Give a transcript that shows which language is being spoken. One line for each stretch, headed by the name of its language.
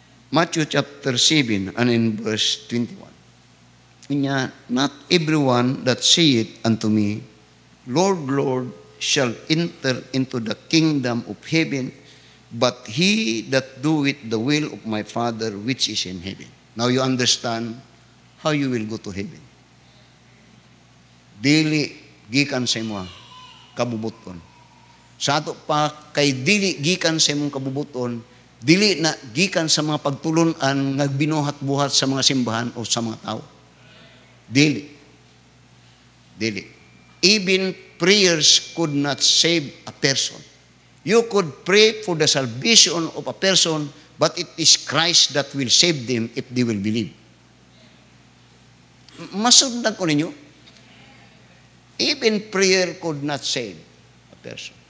English: Matthew chapter 7 and in verse 21. Nya, not everyone that saith unto me, Lord, Lord, shall enter into the kingdom of heaven, but he that doeth the will of my Father which is in heaven. Now you understand how you will go to heaven.
Cebuano: Dili gikan sa imo kabubuton. Sa ato pa kay dili gikan sa imong kabubuton, dili na gikan sa mga pagtulon-an nga binuhat-buhat sa mga simbahan o sa mga tao. Dili.
English: Even prayers could not save a person. You could pray for the salvation of a person, but it is Christ that will save them if they will believe.
Cebuano: Masundan ko ninyo,
English: even prayer could not save a person.